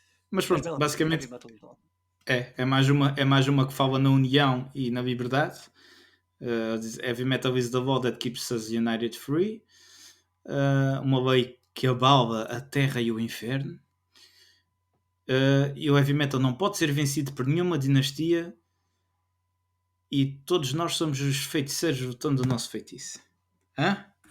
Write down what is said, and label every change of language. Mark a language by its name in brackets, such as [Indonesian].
[Portuguese] Mas pronto, basicamente é mais uma que fala na união e na liberdade. [English] Heavy metal is the law that keeps us united free. [Portuguese] Uma lei que abala a terra e o inferno. E o heavy metal não pode ser vencido por nenhuma dinastia. E todos nós somos os feiticeiros lutando o nosso feitiço. Hã?